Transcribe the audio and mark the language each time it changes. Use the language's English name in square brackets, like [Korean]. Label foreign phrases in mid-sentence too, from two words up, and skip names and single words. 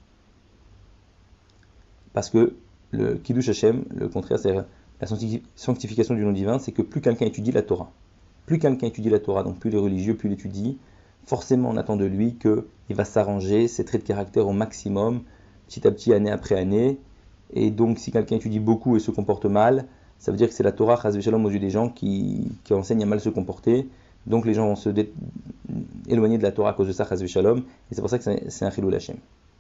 [French] Parce que le [Hebrew] קידוש השם, [French] le contraire, c'est la sanctification du nom divin, c'est que plus quelqu'un étudie la Torah, donc plus les religieux, plus il étudie, forcément on attend de lui qu'il va s'arranger, ses traits de caractère au maximum, petit à petit, année après année. Et donc si quelqu'un étudie beaucoup et se comporte mal, ça veut dire que c'est la Torah, [Hebrew] חס ושלום, [French] aux yeux des gens qui enseigne à mal se comporter. Donc les gens vont se éloigner de la Torah à cause de ça, [Hebrew] חס ושלום, [French] et c'est pour ça que c'est un [Hebrew] חילול השם.